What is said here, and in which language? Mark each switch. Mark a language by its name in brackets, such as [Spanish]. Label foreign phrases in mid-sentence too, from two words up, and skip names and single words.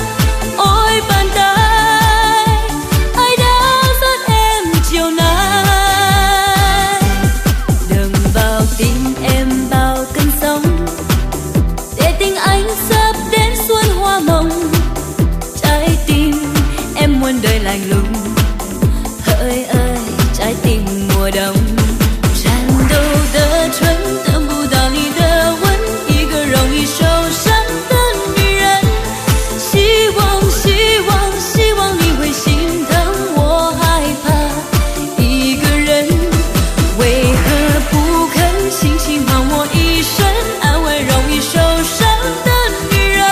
[Vietnamese] Ôi bàn tay ai đã dắt em chiều nay, đừng vào tim em bao cơn sóng, để tình anh sắp đến xuân hoa mộng. Trái tim em muôn đời lạnh lùng, hỡi ơi trái tim mùa đông. [Chinese] 颤抖的唇等不到你的吻，一个容易受伤的女人。希望你会心疼，我害怕一个人。为何不肯轻轻唤我一声，安慰容易受伤的女人？